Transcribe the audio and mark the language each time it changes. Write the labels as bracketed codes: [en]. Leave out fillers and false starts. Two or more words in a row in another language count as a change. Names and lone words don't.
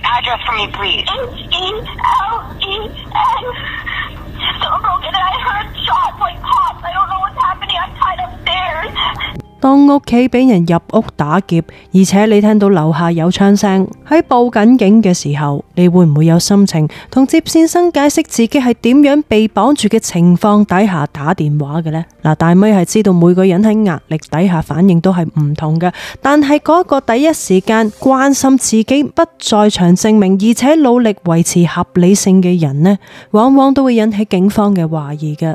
[en] address for me, please. H-E-L-E-N. Door broken and I heard shots like pops. I don't know what's happening. I'm tied upstairs. [yue] 當屋企俾人入屋打劫，而且你聽到樓下有槍聲，喺報緊警嘅時候，你會唔會有心情同接線生解釋自己係點樣被綁住嘅情況底下打電話嘅呢？大咪係知道每個人喺壓力底下反應都係唔同嘅，但係嗰個第一時間關心自己不在場證明，而且努力維持合理性嘅人呢，往往都會引起警方嘅懷疑嘅。